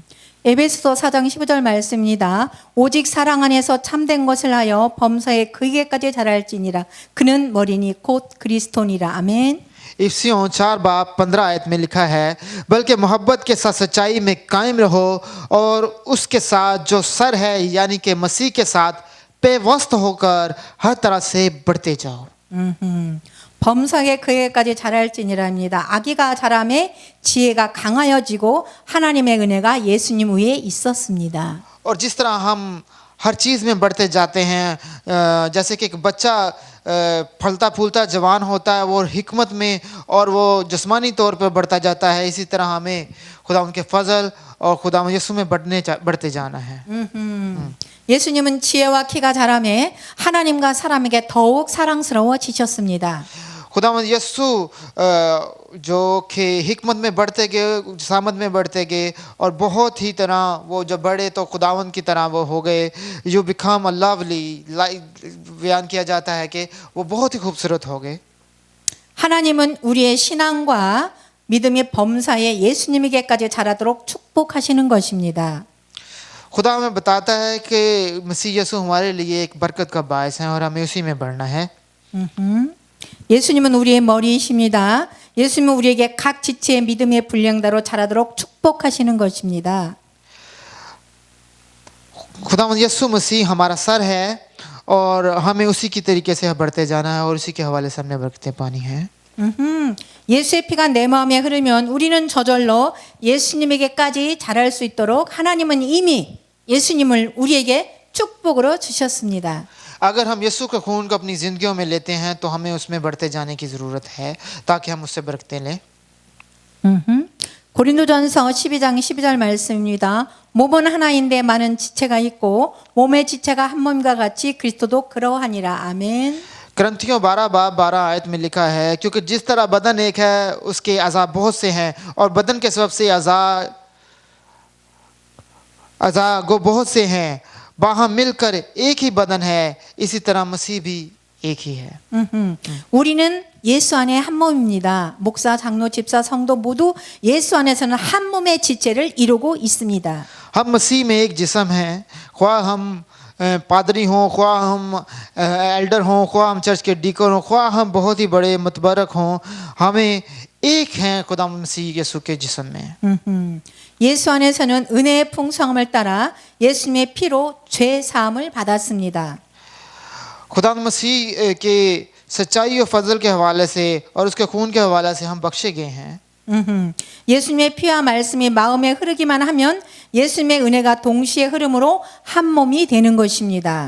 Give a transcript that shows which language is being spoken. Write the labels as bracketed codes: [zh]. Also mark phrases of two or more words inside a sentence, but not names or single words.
[ko] 에베소서 4장 15절 말씀입니다. 오직 사랑 안에서 참된 것을 하여 범사에 그에게까지 자랄지니라. 그는 머리니 곧 그리스도니라. 아멘. [ur] افسیوں 4 باب 15 آیت میں لکھا ہے، بلکہ محبت کے ساتھ سچائی میں قائم رہو اور اسکے ساتھ جو سر ہے یعنی کہ مسیح کے ساتھ پیوست ہوکر ہر طرح سے بڑھتے جاؤ. [ko] 범사에 그에게까지 자랄지니라입니다. 아기가 자라매 지혜가 강하여지고 하나님의 은혜가 예수님 위에 있었습니다. [ur] اور جس طرح ہم ہر چیز میں بڑھتے جاتے ہیں، جیسے کہ ایک بچہ پھلتا پھولتا جوان ہوتا ہے، وہ حکمت میں اور وہ جسمانی طور پر بڑھتا جاتا ہے، اسی طرح ہمیں خدا انکے فضل اور خدا یسوع میں بڑھتے جانا ہے. [ko] 예수님은 지혜와 키가 자라매 하나님과 사람에게 더욱 사랑스러워지셨습니다. [ur] خداوند یسوع جو کہ حکمت میں بڑھتے گئے، سامت میں بڑھتے گئے، اور بہت ہی طرح وہ جب بڑھے تو خداوند کی طرح وہ ہو گئے. जो [en] become a lovely, [ur] بیان کیا جاتا ہے کہ وہ بہت ہی خوبصورت ہو گئے. [ko] 하나님은 우리의 신앙과 믿음의 범사에 예수님에게까지 자라도록 축복하시는 것입니다. [ur] خدا ہمیں بتاتا ہے کہ مسیح یسوع ہمارے لیے ایک برکت کا باعث ہے اور ہمیں اسی میں بڑھنا ہے. [ko] 예수님은 우리의 머리이십니다. 예수님은 우리에게 각 지체의 믿음의 분량대로 자라도록 축복하시는 것입니다. [ur] خداوند یسوع مسیح ہمارا سر ہے اور ہمیں اسی کی طریقے سے بڑھتے جانا ہے اور اسی کے حوالے سے ہمنے برکتیں پانی ہے. [ko] 예수의 피가 내 마음에 흐르면 우리는 저절로 예수님에게까지 자랄 수 있도록 하나님은 이미 예수님을 우리에게 축복으로 주셨습니다. [ur] اگر ہم یسوع کا خون کو اپنی زندگیوں میں لیتے ہیں تو ہمیں اسمیں بڑھتے جانے کی ضرورت ہے تاکہ ہم اس سے برکتیں لیں. [ko] 고린도전서 12장 12절 말씀입니다. 몸은 하나인데 많은 지체가 있고 몸의 지체가 한 몸과 같이 그리스도도 그러하니라. 아멘. [ur] کرنتھیوں 12 باب 12 آیت میں لکھا ہے، کیونکہ جس طرح بدن ایک ہے اسکے اعضا بہت سے ہیں اور بدن کے سبب سے اعضا گو بہت سے ہیں، باہم ملکر ایک ہی بدن ہے، اسی طرح مسیح بھی ایک ہی ہے. [ko] 우리는 예수 안에 한 몸입니다. 목사, 장로, 집사, 성도 모두 예수 안에서는 한 몸의 지체를 이루고 있습니다. [ur] ہم مسیح میں ایک جسم ہیں، خواہ ہم پادری ہوں، خواہ ہم ایلڈر ہوں، خواہ ہم چرچ کے ڈیکن ہوں، خواہ ہم بہت ہی بڑے متبرک ہوں، ہمیں ایک ہیں خدا مسیح یسوع کے جسم میں. [ko] 예수 안에서는 은혜의 풍성함을 따라 예수님의 피로 죄 사함을 받았습니다. [ur] خدا مسیح کے سچائی اور فضل کے حوالے سے اور اسکے خون کے حوالے سے ہم بخشے گئے ہیں. [ko] 예수님의 피와 말씀이 마음에 흐르기만 하면 예수님의 은혜가 동시에 흐름으로 한 몸이 되는 것입니다.